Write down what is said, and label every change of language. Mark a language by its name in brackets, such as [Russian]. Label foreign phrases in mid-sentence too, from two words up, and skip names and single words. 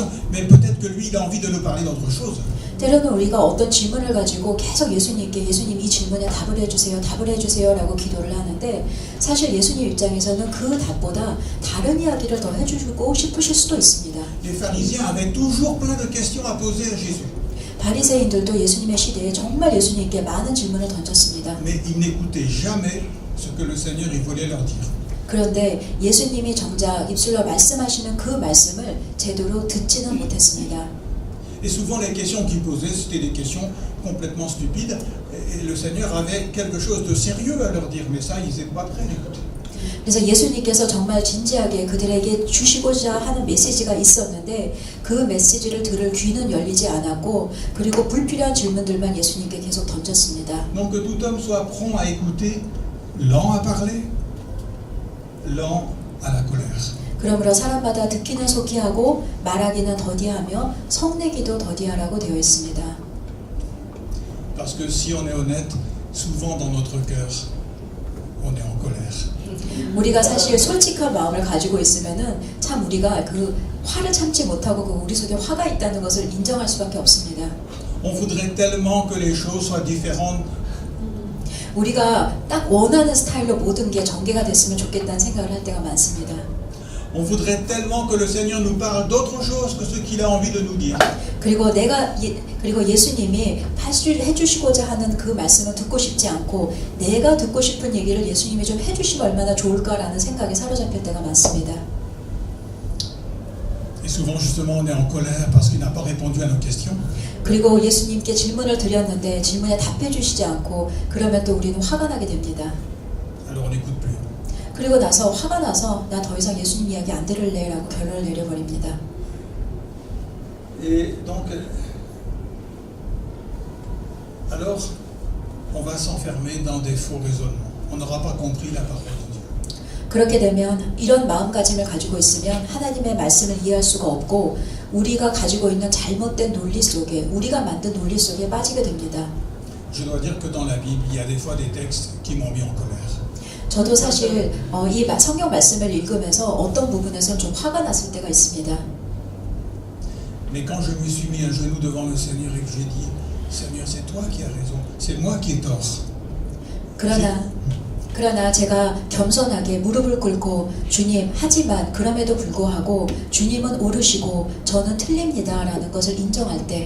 [French] Mais peut-être que lui, il a envie de nous parler d'autre chose. [Korean] 때로는 우리가 어떤 질문을 가지고 계속 예수님께 예수님 이 질문에 답을 해주세요 라고 기도를 하는데 사실 예수님 입장에서는 그 답보다 다른 이야기를 더 해주고 싶으실 수도 있습니다. [French] Les pharisiens avaient toujours plein de questions à poser à Jésus. [Korean] 바리새인들도 예수님의 시대에 정말 예수님께 많은 질문을 던졌습니다. [French] Mais ils n'écoutaient jamais ce que le Seigneur il voulait leur dire. [Korean] 그런데 예수님이 정작 입술로 말씀하시는 그 말씀을 제대로 듣지는 못했습니다. [French] Et souvent les questions qu'ils posaient, c'était des questions complètement stupides. Et le Seigneur avait quelque chose de sérieux à leur dire, mais ça, ils n'étaient pas prêts d'écouter. [Korean] 그래서 예수님께서 정말 진지하게 그들에게 주시고자 하는 메시지가 있었는데 그 메시지를 들을 귀는 열리지 않았고 그리고 불필요한 질문들만 예수님께 계속 던졌습니다. [French] Donc que tout homme soit prompt à écouter, lent à parler, lent à la colère. [Korean] 그러므로 사람마다 듣기는 속히 하고 말하기는 더디하며 성내기도 더디하라고 되어 있습니다. [French] Parce que si on est honnête, souvent dans notre cœur, on est en colère. [Korean] 우리가 사실 솔직한 마음을 가지고 있으면은 참 우리가 그 화를 참지 못하고 그 우리 속에 화가 있다는 것을 인정할 수밖에 없습니다. [French] On voudrait tellement que les choses soient différentes. [Korean] 우리가 딱 원하는 스타일로 모든 게 전개가 됐으면 좋겠다는 생각을 할 때가 많습니다. [French] On voudrait tellement que le Seigneur nous parle d'autre chose que ce qu'il a envie de nous dire. [Korean] 그리고 예수님이 해주시고자 하는 그 말씀을 듣고 싶지 않고 내가 듣고 싶은 얘기를 예수님이 좀 해주시면 얼마나 좋을까라는 생각에 사로잡힐 때가 많습니다. [French] Et souvent justement on est en colère parce qu'il n'a pas répondu à nos questions. [Korean] 그리고 예수님께 질문을 드렸는데 질문에 답해 주시지 않고 그러면 또 우리는 화가 나게 됩니다. [French] Alors on n'écoute plus. [Korean] 그리고 나서 화가 나서 나 더 이상 예수님 이야기 안 들을래 라고 결론을 내려버립니다. [French] Et donc alors on va s'enfermer dans des faux raisonnements. On n'aura pas compris la parole de Dieu. [Korean] 그렇게 되면 이런 마음가짐을 가지고 있으면 하나님의 말씀을 이해할 수가 없고 우리가 가지고 있는 잘못된 논리 속에 우리가 만든 논리 속에 빠지게 됩니다. [French] Je dois dire que dans la Bible, il y a des fois des textes qui m'ont mis en colère. [Korean] 저도 사실 이 성경 말씀을 읽으면서 어떤 부분에서는 좀 화가 났을 때가 있습니다. [French] Mais quand je me suis mis à genoux devant le Seigneur et que j'ai dit, Seigneur, c'est toi qui as raison, c'est moi qui ai tort. [Korean] 그러나 제가 겸손하게 무릎을 꿇고 주님 하지만 그럼에도 불구하고 주님은 옳으시고 저는 틀립니다라는 것을 인정할 때